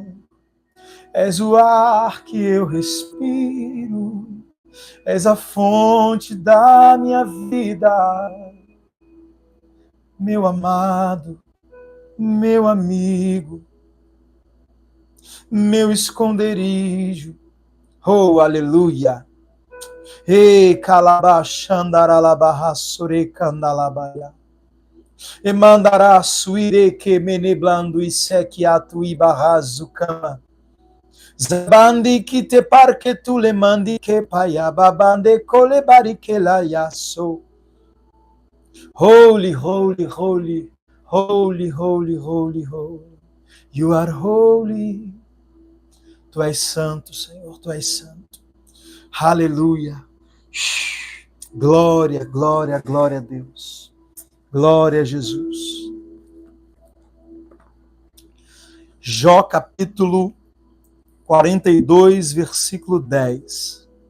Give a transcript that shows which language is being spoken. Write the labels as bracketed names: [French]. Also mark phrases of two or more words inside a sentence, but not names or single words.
[Portuguese] És o ar que eu respiro, és a fonte da minha vida, meu amado, meu amigo, meu esconderijo. Oh, aleluia! Ei, calabachandaralabarra surecandalabaya. E mandará suire que meneblando e sequiatu e barrazucama. Zabandi que te parque tu le mandi que paia babande cole barike la yaso. [English] Holy, holy, holy, holy, holy, holy, holy. You are holy. [Portuguese] Tu és santo, Senhor, tu és santo. Aleluia. Glória, glória, glória a Deus. Glória a Jesus. Jó capítulo 42, versículo 10.